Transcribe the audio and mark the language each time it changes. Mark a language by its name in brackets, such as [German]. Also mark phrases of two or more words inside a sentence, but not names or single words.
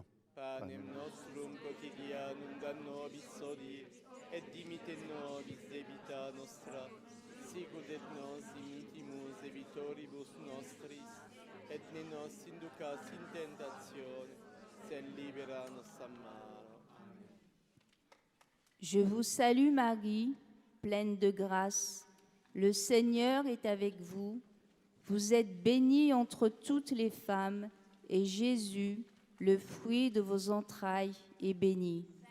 [Latin] Panem nostrum quotidianum da nobis hodie, et dimite nobis sicut et nos imitimus debitoribus nostris, et ne nos inducas in tentatione, sed libera nos a malo. [French] Je vous salue Marie, pleine de grâce. Le Seigneur est avec vous. Vous êtes bénie entre toutes les femmes, et Jésus, le fruit de vos entrailles, est béni.